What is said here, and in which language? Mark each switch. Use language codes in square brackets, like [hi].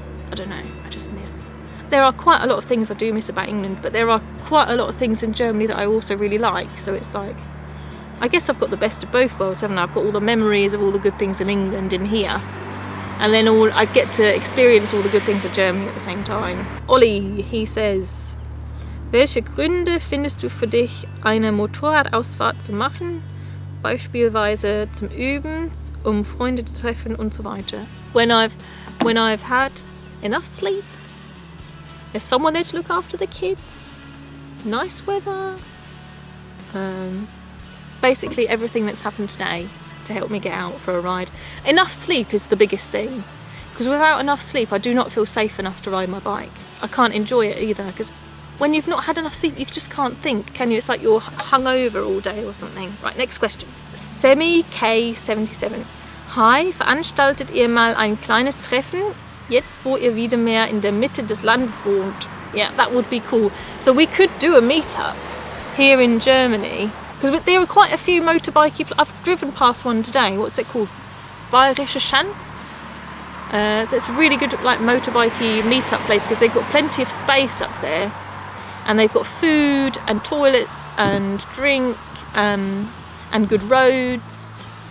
[en] I don't know, I just miss. There are quite a lot of things I do miss about England, but there are quite a lot of things in Germany that I also really like. So it's like, I guess I've got the best of both worlds, haven't I? I've got all the memories of all the good things in England in here, and then I get to experience all the good things of Germany at the same time. Ollie, he says, [de] welche Gründe findest du für dich, eine Motorradausfahrt zu machen? Beispielsweise zum Üben, Freunde zu treffen und so weiter. [en] When I've had enough sleep, there's someone there to look after the kids, nice weather, basically everything that's happened today to help me get out for a ride. Enough sleep is the biggest thing, because without enough sleep I do not feel safe enough to ride my bike. I can't enjoy it either, because when you've not had enough sleep, you just can't think, can you? It's like you're hungover all day or something. Right, next question. Semi K77. [de] Hi, veranstaltet ihr mal ein kleines Treffen, jetzt wo ihr wieder mehr in der Mitte des Landes wohnt? [en] Yeah, that would be cool. So we could do a meetup here in Germany, because there are quite a few motorbikey. I've driven past one today. What's it called? Bayerische Schanz. That's a really good like motorbikey meetup place because they've got plenty of space up there, and they've got food and toilets and drink and good roads.